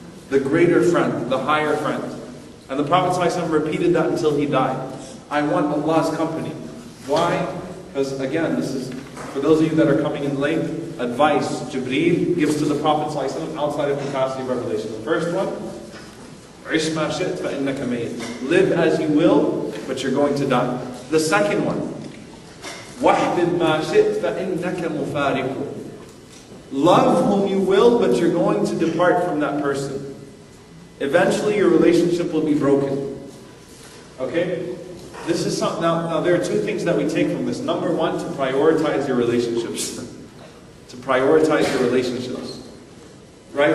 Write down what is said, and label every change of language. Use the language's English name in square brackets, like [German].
[English] The greater friend, the higher friend. And the Prophet ﷺ repeated that until he died. I want Allah's company. Why? Because again, this is, for those of you that are coming in late, advice Jibreel gives to the Prophet ﷺ outside of capacity of revelation. The first one, [Arabic] عِشْ مَا شِئْتَ فَإِنَّكَ مَيِّتٌ. [English] Live as you will, but you're going to die. The second one, [Arabic] وَحْبِبْ مَا شِئْتَ فَإِنَّكَ مُفَارِقُ. [English] Love whom you will, but you're going to depart from that person. Eventually your relationship will be broken. Okay? This is something, now there are two things that we take from this. Number one, to prioritize your relationships. To prioritize your relationships. Right?